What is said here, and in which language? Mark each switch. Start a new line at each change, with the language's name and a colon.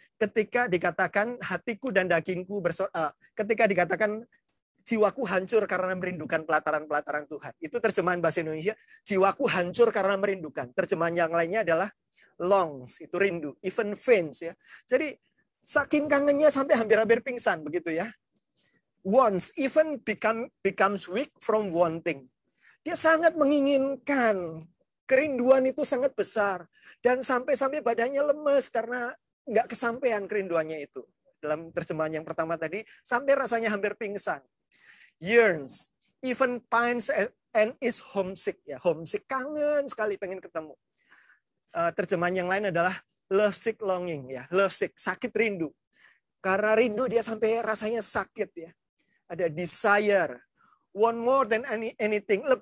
Indonesian: Ketika dikatakan hatiku dan dagingku ketika dikatakan jiwaku hancur karena merindukan pelataran-pelataran Tuhan. Itu terjemahan bahasa Indonesia, jiwaku hancur karena merindukan. Terjemahan yang lainnya adalah
English: longs,
Indonesian: itu rindu,
English: even faints
Indonesian: ya. Jadi saking kangennya sampai hampir-hampir pingsan begitu ya.
English: Wants, even becomes weak from wanting.
Indonesian: Dia sangat menginginkan, kerinduan itu sangat besar, dan sampai-sampai badannya lemes karena nggak kesampaian kerinduannya itu. Dalam terjemahan yang pertama tadi, sampai rasanya hampir pingsan.
English: Yearns, even pines and is homesick.
Indonesian: Ya, homesick, kangen sekali pengen ketemu. Terjemahan yang lain adalah
English: lovesick longing.
Indonesian: Ya, lovesick, sakit rindu. Karena rindu dia sampai rasanya sakit ya. Ada
English: desire, want more than anything.